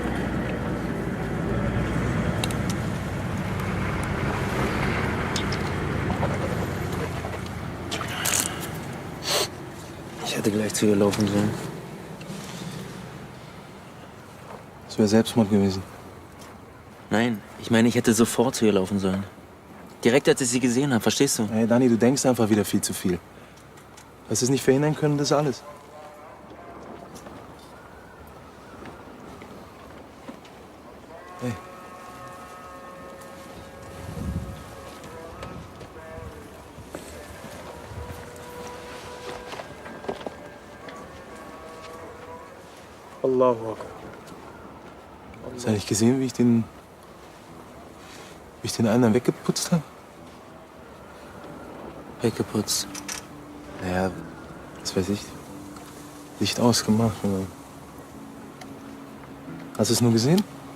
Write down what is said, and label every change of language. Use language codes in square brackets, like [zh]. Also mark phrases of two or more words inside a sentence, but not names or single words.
[de] Ich hätte gleich zu ihr laufen sollen. Das wäre Selbstmord gewesen. Nein, ich meine, ich hätte sofort zu ihr laufen sollen. Direkt, als ich sie gesehen habe, verstehst du? Hey, Dani, du denkst einfach wieder viel zu viel. Dass wir es nicht verhindern können, das ist alles. Hey. [ar] الله أكبر. [de] Hast du eigentlich gesehen, wie ich den einen dann weggeputzt habe? Weggeputzt? Naja, was weiß ich. Licht ausgemacht. Oder? Hast du es nur gesehen?